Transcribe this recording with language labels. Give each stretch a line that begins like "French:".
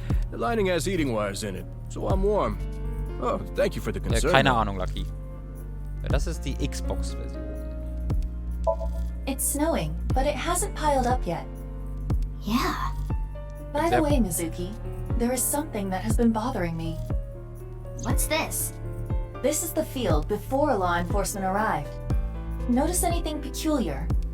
English: The lining has heating wires in it, so I'm warm. Oh, thank you for the concern.
German: Keine Ahnung, Lucky. Ja, das ist die Xbox-Version.
English: It's snowing, but it hasn't piled up yet. Yeah. By the way, Mizuki, there is something that has been bothering me. What's this? This is the field before law enforcement arrived. Notice anything peculiar?